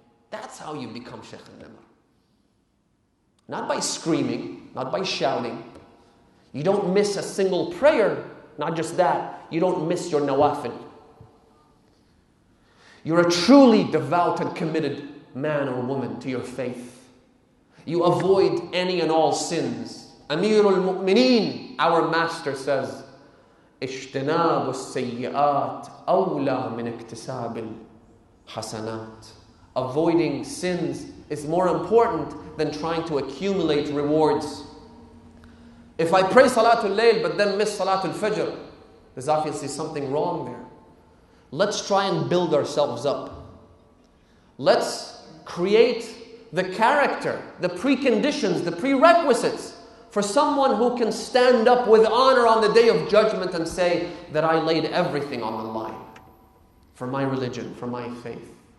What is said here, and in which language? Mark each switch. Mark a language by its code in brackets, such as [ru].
[en] That's how you become Sheikh Nimr. Not by screaming, not by shouting. You don't miss a single prayer. Not just that, you don't miss your nawafil. You're a truly devout and committed man or woman to your faith. You avoid any and all sins. Amir al-Mu'mineen, our master says, [ar] اجتناب السيئات أولى من اكتساب الحسنات. [en] Avoiding sins is more important than trying to accumulate rewards. If I pray Salatul Layl but then miss Salatul Fajr, there's obviously something wrong there. Let's try and build ourselves up. Let's create the character, the preconditions, the prerequisites for someone who can stand up with honor on the day of judgment and say that I laid everything on the line for my religion, for my faith.